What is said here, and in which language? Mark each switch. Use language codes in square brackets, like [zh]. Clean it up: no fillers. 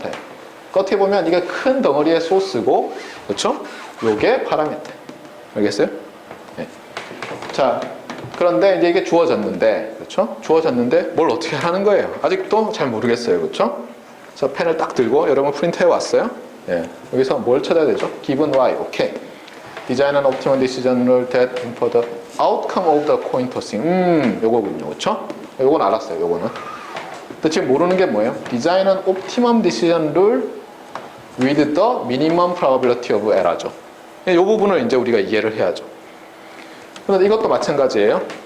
[ko] 그러니까 어떻게 보면 이게 큰 덩어리의 소스고, 그렇죠? 요게 파라메타. 알겠어요? 네. 자, 그런데 이제 이게 주어졌는데, 그렇죠? 주어졌는데 뭘 어떻게 하라는 거예요? 아직도 잘 모르겠어요. 그렇죠? 그래서 펜을 딱 들고 여러분 프린트해 왔어요. 예. 여기서 뭘 찾아야 되죠? given y. 오케이. [en] Design an optimum decision rule that for the outcome of the coin tossing. [ko] 요거군요. 그렇죠? 요건 알았어요. 요거는. 근데 지금 모르는 게 뭐예요? [en] Design an optimum decision rule with the minimum probability of error죠. [ko] 이 부분을 이제 우리가 이해를 해야죠. 그런데 이것도 마찬가지예요.